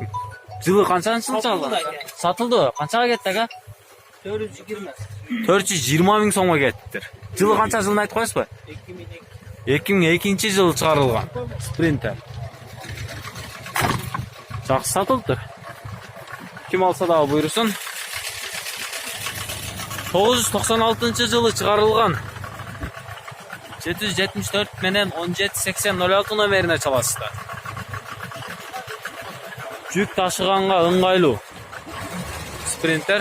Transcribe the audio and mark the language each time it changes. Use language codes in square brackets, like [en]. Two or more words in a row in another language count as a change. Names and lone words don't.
[ky] Жылы канчанчы жыл чалды? Сатылды. Канчага кетти ага? 420. 420 миң сомго кеттиптир. Жылы канча жылын айтып коесузбу? 2002-жылы чыгарылган Sprinter. Жакшы сатылыптыр. [uz] Kim alsa da buyursun. [ky] 996-жылы чыгарылган 774 менен 1780 номерине чаласыздар. Жүк ташыганга ыңгайлуу Sprinter.